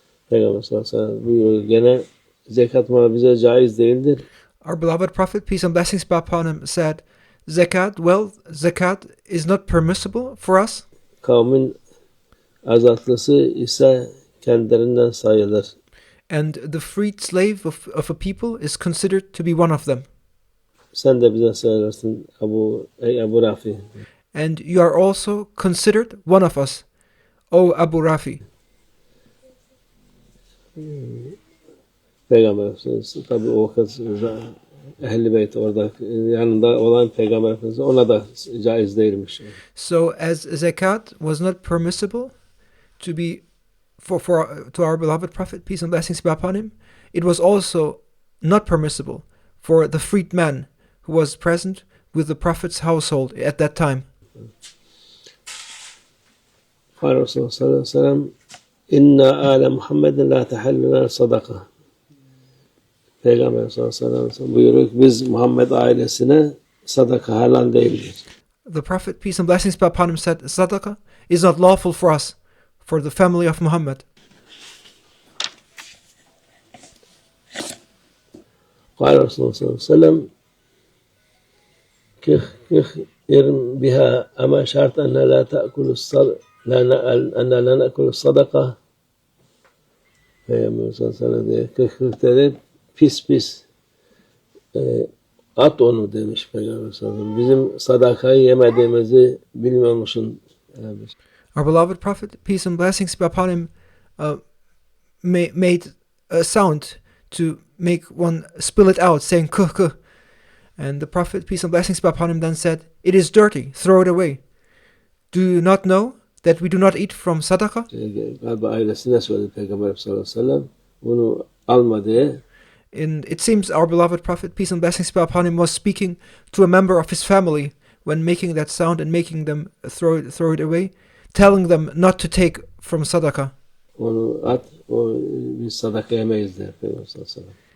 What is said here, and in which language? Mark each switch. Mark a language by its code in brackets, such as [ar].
[tr] Peygamber sallallahu aleyhi ve sellem buyuruyor gene zekat malı bize caiz değildir. [en] Our beloved Prophet, peace and blessings be upon him, said, zakat is not permissible for us. [tr] Kavmin azatlısı ise kendilerinden sayılır. [en] And the freed slave of a people is considered to be one of them. [tr] Sen de bize sayılırsın Ebu Rafi. [en] And you are also considered one of us, O Abu Rafi. [tr] Peygamber Efendimiz tabi o vakit Ehl-i Beyt orada yanında olan Peygamber Efendimiz ona da caiz değilmiş. [en] So as zakat was not permissible to be to our beloved Prophet, peace and blessings be upon him, it was also not permissible for the freed man who was present with the Prophet's household at that time. [ar] قال الرسول صلى الله عليه وسلم إن آل محمد لا تحل لنا صدقة. [tr] Peygamber sallallahu aleyhi ve sellem buyuruyor ki biz Muhammed ailesine sadaka helal değildir. [en] The Prophet, peace and blessings be upon him, said, sadaqah is not lawful for us, for the family of Muhammad. [ar] قال الرسول صلى الله عليه وسلم كخ إرم بها أما شرط أن لا تأكل أن لا نأكل الصدقة. [tr] Peygamber sallallahu aleyhi ve sellem diyor pis at onu demiş Peygamber sallallahu aleyhi ve sellem. Bizim sadakayı yemediğimizi bilmiyor musun? [en] Our beloved Prophet, peace and blessings be upon him, made a sound to make one spill it out, saying kuh kuh. And the Prophet, peace and blessings be upon him, then said, it is dirty, throw it away. Do you not know that we do not eat from sadaqah? [tr] Galiba ailesine söyledi Peygamber sallallahu aleyhi ve sellem bunu alma diye. [en] And it seems our beloved Prophet, peace and blessings be upon him, was speaking to a member of his family when making that sound and making them throw it away, telling them not to take from sadaqah. [tr] Onu at, biz sadaka yemeyiz diye Peygamber sallallahu aleyhi ve sellem.